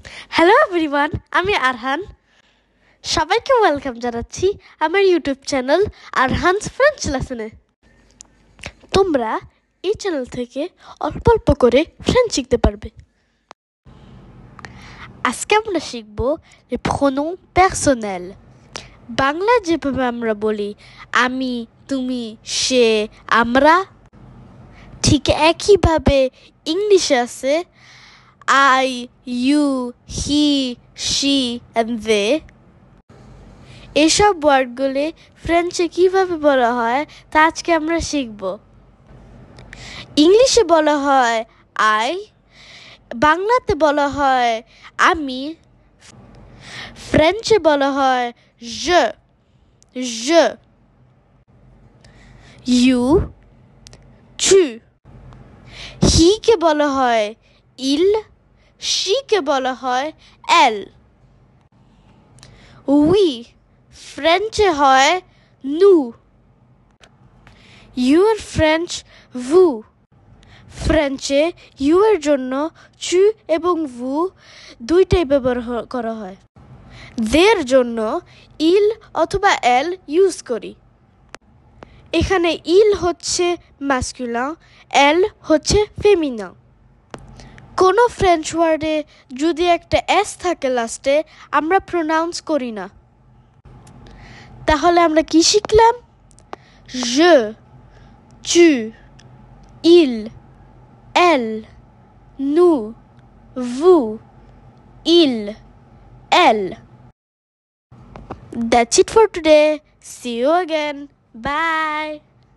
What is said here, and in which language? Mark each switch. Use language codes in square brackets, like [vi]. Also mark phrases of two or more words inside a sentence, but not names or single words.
[en] Hello everyone, [bn] আমি আরহান। সবাইকে ওয়েলকাম জানাচ্ছি আমার [en] YouTube channel [bn] আরহানস ফ্রেঞ্চ লেসনে। তোমরা এই চ্যানেল থেকে অল্প অল্প করে ফ্রেঞ্চ শিখতে পারবে। আজকে আমরা শিখব [fr] les pronoms personnels। [bn] বাংলা যেভাবে আমরা বলি আমি, তুমি, সে, আমরা, ঠিক একইভাবে ইংলিশে আছে [en] I, you, he, she and they। [bn] এসব ওয়ার্ডগুলি ফ্রেঞ্চে কিভাবে বলা হয় তা আজকে আমরা শিখব। ইংলিশে বলা হয় আই, বাংলাতে বলা হয় আমি, ফ্রেঞ্চে বলা হয় [fr] je, je, [bn] you, tu, he কে বলা হয় il, she কে বলা হয় elle, oui ফ্রেঞ্চে হয় nous, you এর ফ্রেঞ্চ vous, ফ্রেঞ্চে ইউ এর জন্য চু এবং ভু দুইটাই ব্যবহার করা হয়। দের জন্য ইল অথবা এল ইউজ করি। এখানে ইল হচ্ছে ম্যাসকুলিন, এল হচ্ছে ফেমিনিন। কোনো [en] French word [bn] যদি একটা এস থাকে লাস্টে আমরা প্রোনাউন্স করি না। তাহলে আমরা কি শিখলাম? [fr] je, tu, il, elle, nous, vous, il, elle. [en] That's it for today. See you again. Bye.